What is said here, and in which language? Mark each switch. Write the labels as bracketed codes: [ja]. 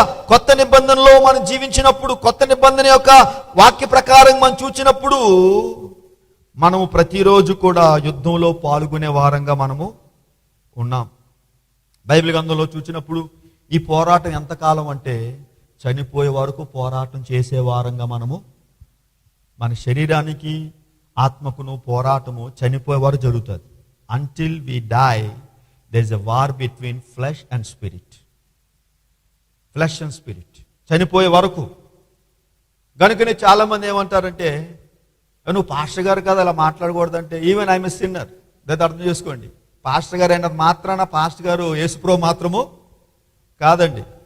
[te] కొత్త నిబంధనలో మనం జీవించినప్పుడు, కొత్త నిబంధన యొక్క వాక్య ప్రకారం మనం చూచినప్పుడు, మనము ప్రతిరోజు కూడా యుద్ధంలో పాల్గొనే వారంగా మనము ఉన్నాం. బైబిల్ గ్రంథంలో చూసినప్పుడు ఈ పోరాటం ఎంతకాలం అంటే చనిపోయే వరకు పోరాటం చేసే వారంగా మనము, మన శరీరానికి ఆత్మకును పోరాటము చనిపోయే వరకు జరుగుతుంది. [en] Until we die, there is a war between flesh and spirit. Flesh and spirit. [te] చనిపోయే వరకు. కనుకనే చాలా మంది ఏమంటారంటే, నువ్వు పాస్టర్ గారు కదా అలా మాట్లాడకూడదంటే, [en] Even I'm a sinner. [te] దాన్ని అర్థం చేసుకోండి. పాస్టర్ గారు అయిన మాత్రాన పాస్టర్ గారు యేసుప్రభు మాత్రము కాదండి.